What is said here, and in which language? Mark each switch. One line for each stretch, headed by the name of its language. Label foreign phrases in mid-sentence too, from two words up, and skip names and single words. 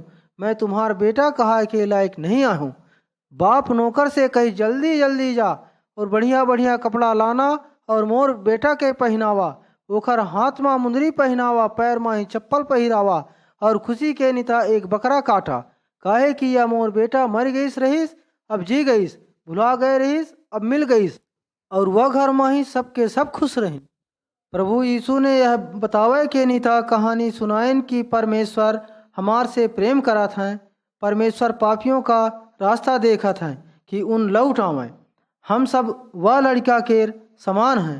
Bagheli: मैं तुम्हार बेटा कहा के लायक नहीं आहूँ। बाप नौकर से कही, जल्दी जल्दी जा और बढ़िया बढ़िया कपड़ा लाना और मोर बेटा के पहनावा। ओखर हाथ में मुंदरी पहनावा, पैर में चप्पल पहिरावा और खुशी के निता एक बकरा काटा। काहे कि यह मोर बेटा मर गईस रहीस, अब जी गईस, भुला गए रहीस, अब मिल गईस। और वह घर में ही सबके सब खुश रही। प्रभु यीशु ने यह बतावे के निता कहानी सुनाइन कि परमेश्वर हमार से प्रेम करत हैं। परमेश्वर पापियों का रास्ता देखत हैं कि उन लौट आवें। हम सब वह लड़का के समान हैं।